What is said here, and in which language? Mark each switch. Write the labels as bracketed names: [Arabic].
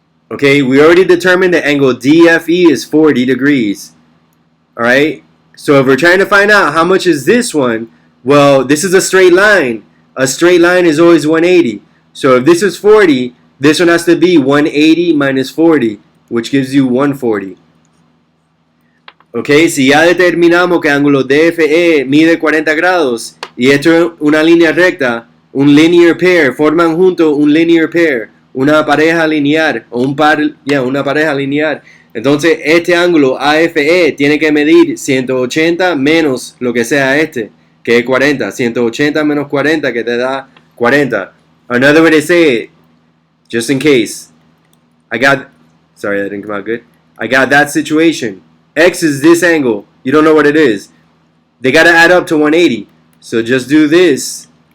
[English] Okay, we already determined that angle DFE is 40 degrees. Alright? So if we're trying to find out how much is this one, well, this is a straight line. A straight line is always 180. So if this is 40, this one has to be 180 minus 40, which gives you 140. [Spanish] Ok, si ya determinamos que ángulo DFE mide 40 grados y esto es una línea recta, un linear pair, forman juntos un linear pair, una pareja lineal o una pareja lineal. Entonces este ángulo AFE tiene que medir 180 menos lo que sea este, que es 40. 180 menos 40 que te da 40. [English] Another way to say it, just in case, sorry that didn't come out good. I got that situation. X is this angle. You don't know what it is. They got to add up to 180. So just do this.